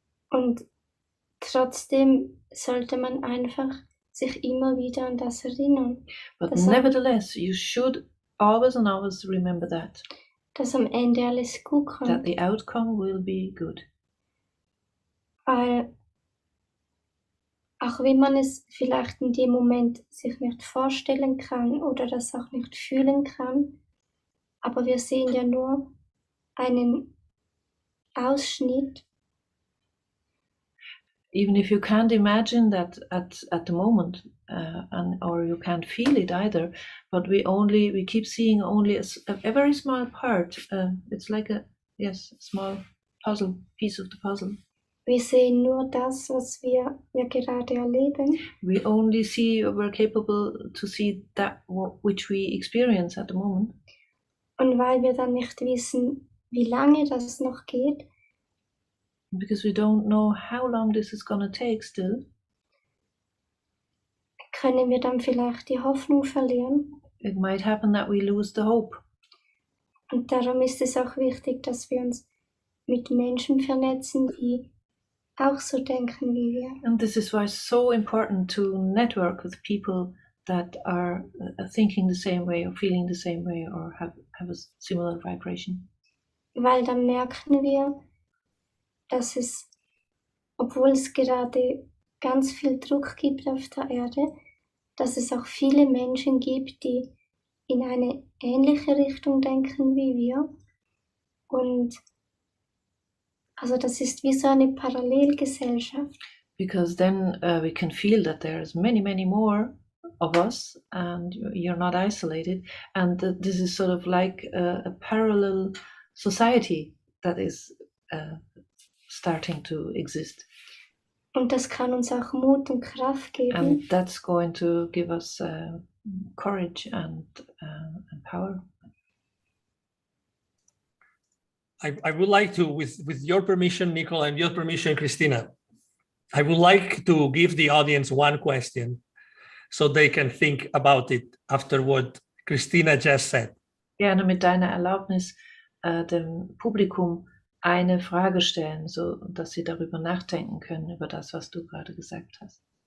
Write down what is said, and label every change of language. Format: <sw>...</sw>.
<de>Und trotzdem sollte man einfach sich immer wieder an das erinnern.</de> <en>But nevertheless, you should always and always remember</en> <de>dass am Ende alles gut kommt.</de> <en>That the outcome will be good.</en> <de>Weil auch wenn man es vielleicht in dem Moment sich nicht vorstellen kann oder das auch nicht fühlen kann, aber wir sehen ja nur einen Ausschnitt.</de> <en>Even if you can't imagine that at the moment, or you can't feel it either, but we keep seeing only a very small part. It's like a small piece of the puzzle.</en> <de>Wir sehen nur das, was wir gerade erleben.</de> <en>We're capable to see that which we experience at the moment.</en> <de>Und weil wir dann nicht wissen, wie lange das noch geht,</de> <en>because we don't know how long this is going to take still,</en> <de>können wir dann vielleicht die Hoffnung verlieren.</de> <en>It might happen that we lose the hope.</en> <de>Und darum ist es auch wichtig, dass wir uns mit Menschen vernetzen, die auch so denken wie wir.</de> <en>And this is why it's so important to network with people that are thinking the same way or feeling the same way or have a similar vibration.</en> <de>Weil dann merken wir, dass es, obwohl es gerade ganz viel Druck gibt auf der Erde, dass es auch viele Menschen gibt, die in eine ähnliche Richtung denken wie wir. Und also das ist wie so eine Parallelgesellschaft.</de> <en>Because then we can feel that there's many, many more of us and you're not isolated. And this is sort of like a parallel society that is starting to exist.</en> <de>Und das kann uns auch Mut und Kraft geben.</de> <en>And that's going to give us courage and power. I would like to, with your permission, Nicola, and your permission, Christina, I would like to give the audience one question so they can think about it after what Christina just said.</en> <de>Gerne mit deiner Erlaubnis dem Publikum eine Frage stellen, so dass sie darüber nachdenken können, über das, was du gerade gesagt hast.</de>